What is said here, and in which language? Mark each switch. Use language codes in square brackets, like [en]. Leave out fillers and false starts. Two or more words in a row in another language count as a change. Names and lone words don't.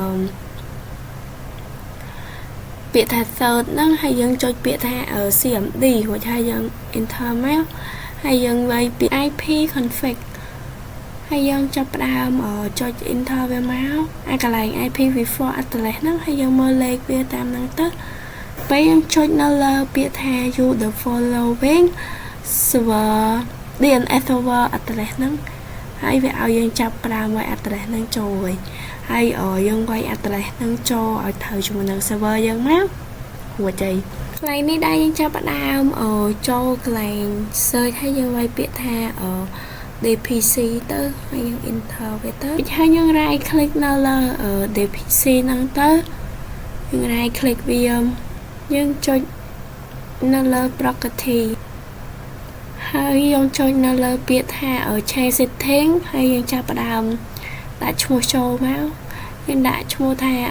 [km] ពាក្យថា search ហ្នឹងហើយយើងចុចពាក្យថា CMD រួចហើយយើង enter មកហើយយើងវាយពាក្យ IP config ហើយយើងចាប់ ផ្ដើមចុច enter វាមកអាកន្លែង [en] IPv4 address [km] ហ្នឹងហើយយើងមើលលេខវាតាមហ្នឹងទៅពេលយើងចុចនៅលើពាក្យថា [en] you the following server DNS server address [km] ហ្នឹងហើយវាឲ្យយើងចាប់ផ្ដើមវាយ address ហ្នឹងចូលហើយយើងវាយ address ហ្នឹងចូលឲ្យត្រូវជាមួយនឹង server យើងមករួចហើយកន្លែងនេះដែរយើងចាប់ផ្ដើមចូលកន្លែង search ហើយយើងវាយពាក្យថា DPC ទៅហើយយើង enter វាទៅហើយយើង [en] right click [km] នៅលើ DPC ហ្នឹងទៅយើង [en] right click [km] វាយើងចុចនៅលើ property ហើយយើងចុចនៅលើពាក្យថា [en] change setting [km] ហើយយើងចាប់ផ្ដើមដាក់ឈ្មោះចូលមកយើងដាក់ឈ្មោះថា